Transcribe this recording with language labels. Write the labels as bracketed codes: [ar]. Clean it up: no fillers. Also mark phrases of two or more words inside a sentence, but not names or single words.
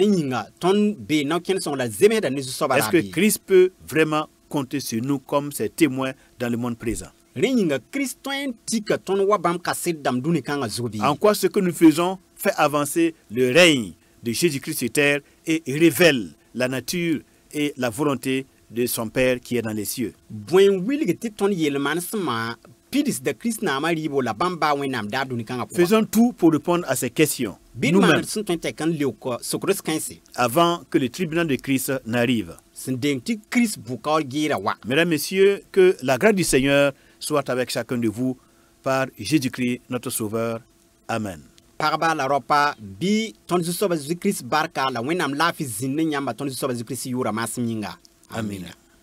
[fr] Est-ce que Christ peut vraiment compter sur nous comme ses témoins dans le monde présent? En quoi ce que nous faisons fait avancer le règne de Jésus-Christ sur terre et révèle la nature et la volonté de son Père qui est dans les cieux. [mos] Bõe wilg tɩ tõnd yelman sẽma pidsda Kirist naamã rɩɩbo la bãmb baa wẽnnaam daar dũni kãngã pʋgã. [fr] Faisons tout pour répondre à ces questions [mos] Bɩd [fr] nous-mêmes [mos] maand sẽn tõe n tɛk n leok sokrs kãense [fr] avant que le tribunal de Christ n'arrive. [mos] sẽn deng tɩ Kirist bʋka geera wa. [fr] Mesdames, Messieurs, que la grâce du Seigneur soit avec chacun de vous par Jésus-Christ, notre Sauveur. Amen. [mos] Pagba la ropa bɩ tõnd Zu-soabã Zeezi Kirist barka la wẽnnaam laafɩ zĩnd ne yãmba tõnd Zu-soabã Zeezi Kirist yʋʋra maasem yĩnga. Amen.